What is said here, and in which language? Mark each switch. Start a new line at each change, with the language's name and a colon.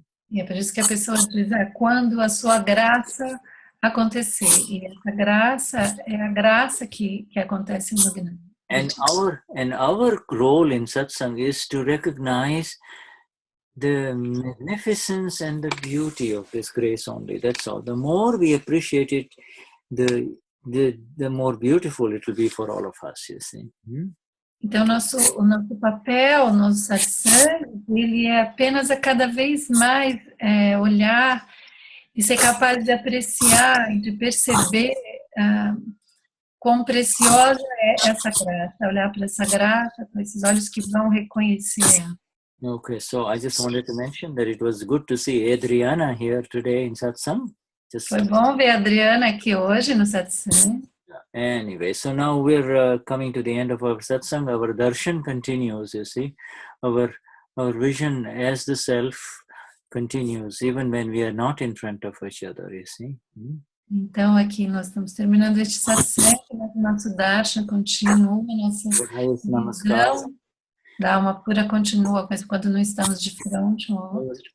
Portuguese: E é por isso que a pessoa diz, quando a sua graça acontecer. E essa graça é a graça que acontece no Gnani.
English: And our role in satsang is to recognize the magnificence and the beauty of this grace only. That's all. The more we appreciate it, the more beautiful it will be for all of us, you see.
Portuguese: Então, o nosso papel, o nosso satsang, ele é apenas a cada vez mais olhar e ser capaz de apreciar e de perceber quão preciosa é essa graça, olhar para essa graça, com esses olhos que vão reconhecer.
English: Okay, so I just wanted to mention that it was good to see Adriana here today in satsang.
Portuguese: Foi bom ver a Adriana aqui hoje no satsang.
English: Anyway, so now we're coming to the end of our satsang. Our darshan continues, you see. Our vision as the self continues, even when we are not in front of each other, you see.
Portuguese: Então, aqui nós estamos terminando este satsang, nosso darshan continua, nossa visão da alma pura continua, mas quando não estamos de frente um ao outro.